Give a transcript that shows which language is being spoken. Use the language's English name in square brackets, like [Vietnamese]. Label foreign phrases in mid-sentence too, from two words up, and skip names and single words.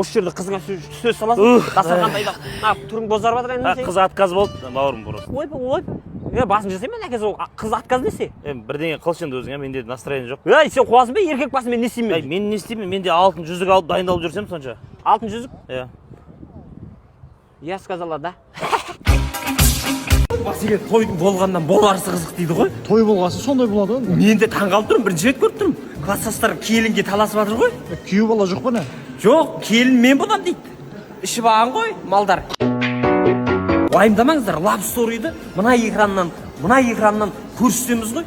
[Kazakh] Осы жерде қызыңа сөз саласың. Дастарханда айдап. Түрің бозарып жатыр енді. Қыз отказ болды, бауырым бұрыс. Ой. Басын жасаймын әкесі ол. Қыз отказ десе. Бірдеңе қылшы енді өзің, менде настроение жоқ. Сен қуасың ба? Еркек басын мен не істеймін? Мен не істеймін? Мен де алтын жүзік алып дайындалып жүрсем сонша. Алтын жүзік? Иә. [Russian] Я сказала, да. [Kazakh] Басеге той болғаннан боларысы қызық дейді ғой. Той болғасы сондай болады ғой. Мен де таңғалып тұрмын, бірінші рет көріп тұрмын. Класстастар келінге таласып жатыр ғой. Күйеу бала жоқ па не? Жоқ, келін мен боламын дейді. Ішіп алған ғой малдар. Уайымдамаңыздар, Love Story-ді мына экраннан көрсетеміз ғой.